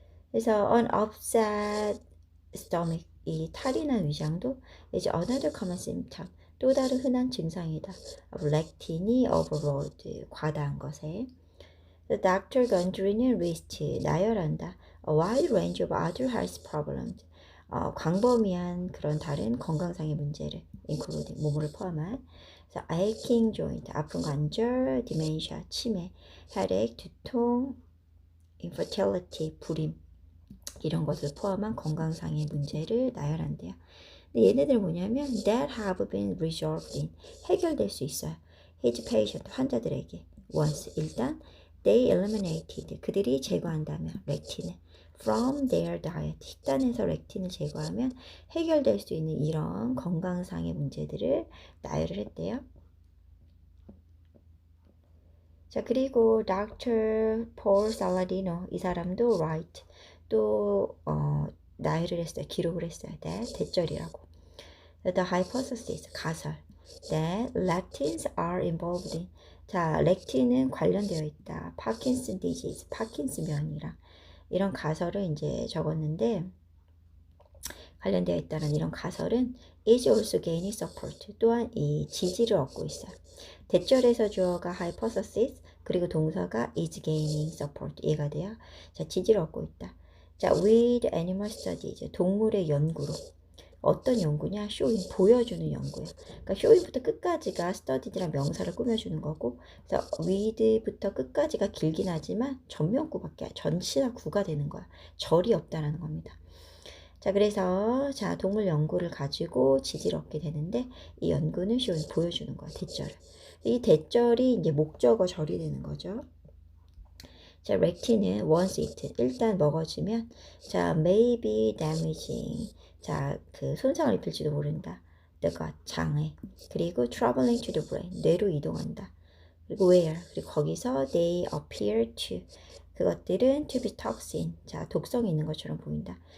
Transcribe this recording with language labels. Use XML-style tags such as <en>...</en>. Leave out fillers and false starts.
<ko>그래서</ko> <en>an upset stomach,</en> <ko>이 탈이 난 위장도</ko> <en>is another common symptom,</en> <ko>또 다른 흔한 증상이다. 렉틴이 overload, 과다한 것에. Dr. Gundry는 list, 나열한다.</ko> <en>A wide range of other health problems,</en> <ko>광범위한 그런 다른 건강상의 문제를 including, 몸을 포함한. 그래서</ko> <en>aching joint,</en> <ko>아픈 관절, dementia, 치매, headache, 두통, infertility, 불임, 이런 것을 포함한 건강상의 문제를 나열한대요. 근데 얘네들은 뭐냐면</ko> <en>that have been resolved in,</en> <ko>해결될 수 있어요.</ko> <en>his patient,</en> <ko>환자들에게. once, 일단</ko> <en>they eliminated,</en> <ko>그들이 제거한다면 렉틴을</ko> <en>from their diet,</en> <ko>식단에서 렉틴을 제거하면 해결될 수 있는 이런 건강상의 문제들을 나열을 했대요. 자, 그리고 Dr. Paul Saladino, 이 사람도 write, 또 나열을 했어요. 기록을 했어요. that, 대절이라고.</ko> <en>The hypothesis, 가설, that lectins are involved in,</en> <ko>자, 렉틴은 관련되어 있다. Parkinson disease, 파킨슨병이랑 이런 가설을 이제 적었는데, 관련되어 있다는 이런 가설은</ko> <en>is also gaining support,</en> <ko>또한 이 지지를 얻고 있어요. 대절에서 주어가 hypothesis, 그리고 동사가</ko> <en>is gaining support,</en> <ko>얘가 돼요. 자, 지지를 얻고 있다. 자,</ko> <en>with animal studies,</en> <ko>동물의 연구로. 어떤 연구냐? showing, 보여주는 연구예요. 그러니까 showing부터 끝까지가 studied란 명사를 꾸며주는 거고, 그래서 read부터 끝까지가 길긴 하지만 전면구밖에, 전치사 구가 되는 거야. 절이 없다라는 겁니다. 자, 그래서 자 동물 연구를 가지고 지지를 얻게 되는데 이 연구는 showing, 보여주는 거야. 대절을. 이 대절이 이제 목적어 절이 되는 거죠. 자, 렉틴은</ko> <en>once eaten,</en> <ko>일단 먹어주면 자,</ko> <en>may be damaging,</en> <ko>자, 그 손상을 입힐지도 모른다.</ko> <en>the gut, 장에.</en> <ko>그리고</ko> <en>traveling to the brain,</en> <ko>뇌로 이동한다. 그리고 where, 그리고 거기서</ko> <en>they appear to,</en> <ko>그것들은</ko> <en>to be toxin,</en> <ko>자, 독성이 있는 것처럼 보인다.</ko>